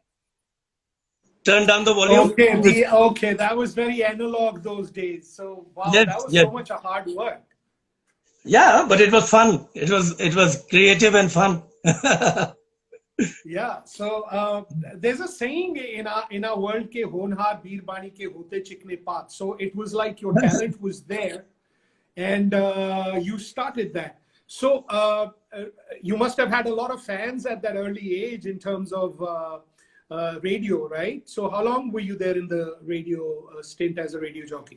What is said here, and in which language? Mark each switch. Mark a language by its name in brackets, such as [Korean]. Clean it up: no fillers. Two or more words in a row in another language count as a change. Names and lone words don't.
[English] Turn down the volume. Okay, that was very analog those days. So wow, that was so much hard work. Yeah, but it was fun. It was creative and fun. Yeah, so there's a saying in our world [Hindi] के होनहार वीर बनी के होते चिकने पात. [English] So it was like your talent was there, and you started that. So you must have had a lot of fans at that early age in terms of radio, right? So how long were you there in the radio stint as a radio jockey?